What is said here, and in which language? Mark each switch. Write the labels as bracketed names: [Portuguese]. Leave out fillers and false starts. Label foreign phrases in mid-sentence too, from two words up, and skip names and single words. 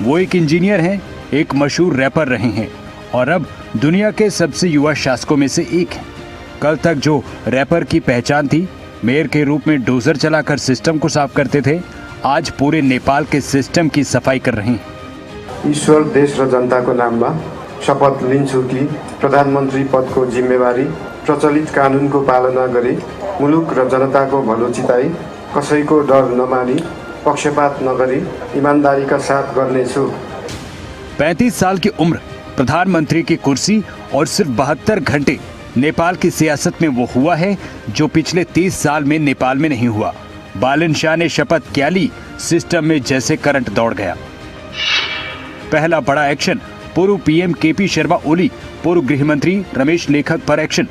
[Hindi] वो एक इंजीनियर हैं, एक मशहूर रैपर रहे हैं और अब दुनिया के सबसे युवा शासकों में से एक हैं। कल तक जो रैपर की पहचान थी, मेयर के रूप में डोजर चलाकर सिस्टम को साफ करते थे, आज पूरे नेपाल के सिस्टम की सफाई कर रहे हैं। [Nepali] ईश्वर, देश र जनताको नाममा शपथ लिन्छु कि प्रधानमन्त्री पदको जिम्मेवारी प्रचलित कानुनको पालना गरी मुलुक र जनताको भलो चिताई कसैको डर नमानी पक्षपात नगरी ईमानदारीका साथ गर्नेछु। [Hindi] 35 साल की उम्र, प्रधानमंत्री की कुर्सी और सिर्फ 72 घंटे नेपाल की सियासत में वो हुआ है जो पिछले 30 साल में नेपाल में नहीं हुआ। बालेन शाह ने शपथ क्या ली, सिस्टम में जैसे करंट दौड़ गया। पहला बड़ा एक्शन, पूर्व पीएम केपी शर्मा ओली, पूर्व गृह मंत्री रमेश लेखक पर एक्शन।